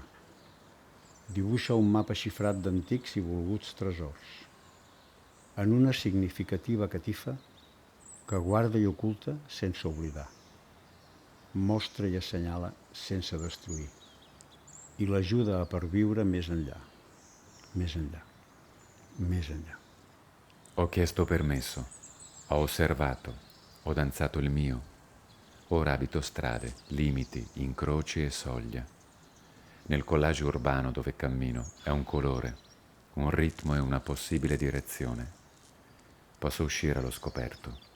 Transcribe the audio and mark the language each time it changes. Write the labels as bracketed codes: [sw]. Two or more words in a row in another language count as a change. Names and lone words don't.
[ca] dibuixa un mapa xifrat d'antics i volguts tresors, en una significativa catifa que guarda i oculta sense oblidar, mostra i assenyala sense destruir, i l'ajuda a perviure més enllà, més enllà, més enllà. [it] Ho chiesto permesso, ho osservato, ho danzato il mio. Ora abito strade, limiti, incroci e soglia. Nel collage urbano dove cammino è un colore, un ritmo e una possibile direzione. Posso uscire allo scoperto.